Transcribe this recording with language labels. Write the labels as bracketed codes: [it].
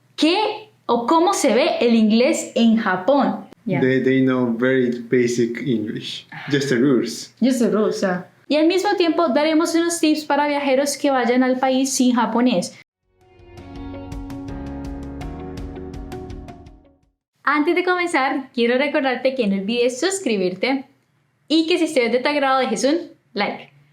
[es] ¿qué o cómo se ve el inglés en Japón? [en] Yeah. They know very basic English, just the rules. Just the rules, [es] Y al mismo tiempo daremos unos tips para viajeros que vayan al país sin japonés. Antes de comenzar, quiero recordarte que no olvides suscribirte y que si estés de tu agrado dejes un like.